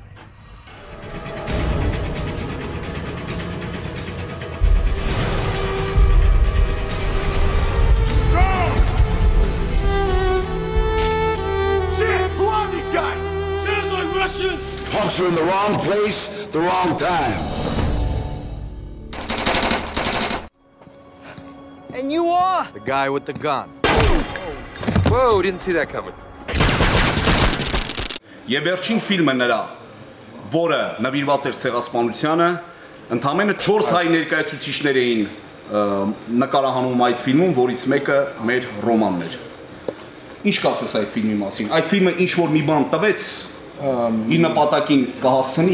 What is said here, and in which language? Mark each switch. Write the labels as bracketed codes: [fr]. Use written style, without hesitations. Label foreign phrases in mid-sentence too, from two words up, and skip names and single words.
[en] Punks are in the wrong place, the wrong time. And you are? The guy with the gun. Whoa, didn't see that coming. [hy] Եվ վերջին ֆիլմը նրա, որը նվիրված էր ցեղասպանությանը, ընդամենը 4 հայ ներկայացուցիչներ էին նկարահանում այդ ֆիլմում, որից մեկը մեր Ռոմանն էր։ Ինչ կասես այդ ֆիլմի մասին։ Այդ ֆիլմը ինչ որ մի բան տվեց, իր նպատակին կհասցնի։